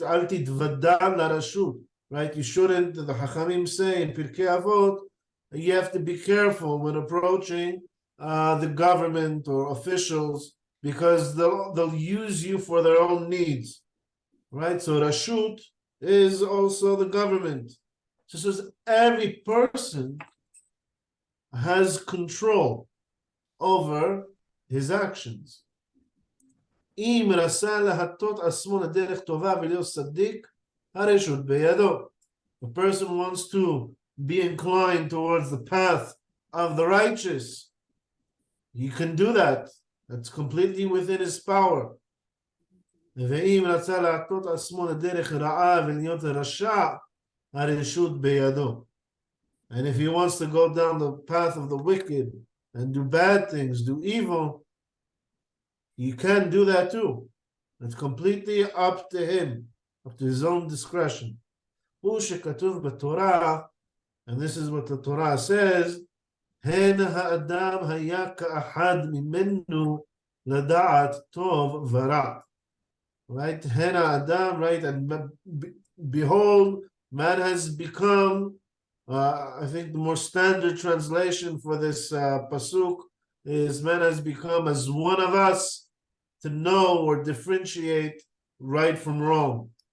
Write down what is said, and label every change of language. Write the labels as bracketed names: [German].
[Hebrew] Al titvadda'al larashut, [English] right? You shouldn't, the Hachamim say in Pirkei Avot, you have to be careful when approaching the government or officials because they'll use you for their own needs, right? So rashut is also the government. So it says every person has control over his actions. [Hebrew] אם רצה להטות עצמו לדרך טובה ולהיות צדיק, הרשות בידו. [English] The person wants to be inclined towards the path of the righteous. He can do that. That's completely within his power. [Hebrew] ואם רצה להטות עצמו לדרך רעה ולהיות רשע, הרשות בידו. [English] And if he wants to go down the path of the wicked and do bad things, do evil, you can do that too. It's completely up to him, up to his own discretion. And this is what the Torah says, [Hebrew] הן האדם היה כאחד ממנו לדעת טוב ורע. [English] Right? [Hebrew] הן האדם, right? [English] And behold, man has become, I think the more standard translation for this pasuk is man has become as one of us to know or differentiate right from wrong.